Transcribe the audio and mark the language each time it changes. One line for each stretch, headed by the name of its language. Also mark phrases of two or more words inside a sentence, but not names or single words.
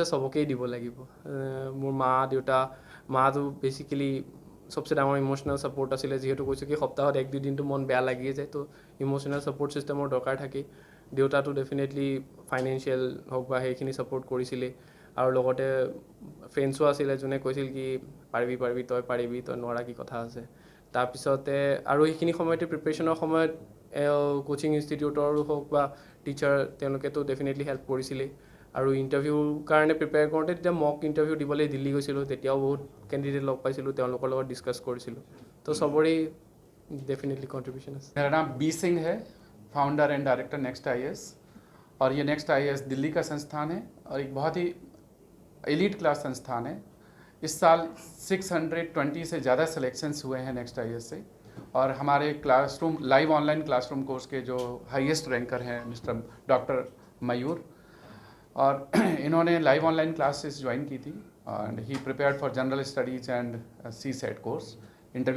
Assamese: চবকেই দিব লাগিব মোৰ মা দেউতা মাটো বেচিকেলি চবচে ডাঙৰ
English: emotional support
Assamese: আছিলে যিহেতু কৈছোঁ কি সপ্তাহত 1-2 দিনটো মন বেয়া লাগিয়ে যায় তো
English: emotional support systemৰ
Assamese: দৰকাৰ থাকেই দেউতাটো
English: definitely financial
Assamese: হওক বা সেইখিনি ছাপৰ্ট কৰিছিলেই আৰু লগতে ফ্ৰেণ্ডছো আছিলে যোনে কৈছিল কি পাৰিবি তই নোৱাৰা কি কথা আছে তাৰপিছতে আৰু সেইখিনি সময়তে প্ৰিপেৰেশ্যনৰ সময়ত
English: coaching instituteৰো
Assamese: হওক বা টিচাৰ তেওঁলোকেতো ডেফিনেটলি হেল্প কৰিছিলেই আৰু ইণ্টাৰভিউৰ কাৰণে প্ৰিপেয়াৰ কৰোঁতে তেতিয়া
English: mock interview
Assamese: দিবলৈ দিল্লী গৈছিলোঁ তেতিয়াও বহুত কেণ্ডিডেট লগ পাইছিলোঁ তেওঁলোকৰ লগত ডিছকাছ কৰিছিলোঁ তো চবৰেই
English: definitely contribution
Assamese: है
Hindi: मेरा नाम बी सिंह है
English: founder and director
Hindi: नेक्स्ट आईएएस और ये नेक्स्ट आईएएस दिल्ली का संस्थान है और एक बहुत ही
English: elite class
Hindi: संस्थान है इस साल 620 से ज़्यादा सिलेक्शंस हुए हैं नेक्स्ट आईएएस से और हमारे
English: classroom live online classroom course
Hindi: के जो
English: highest ranker
Hindi: हैं मिस्टर डॉक्टर मयूर और इन्होंने
English: live online classes join
Hindi: की थी
English: and he prepared for General Studies and CSAT course interview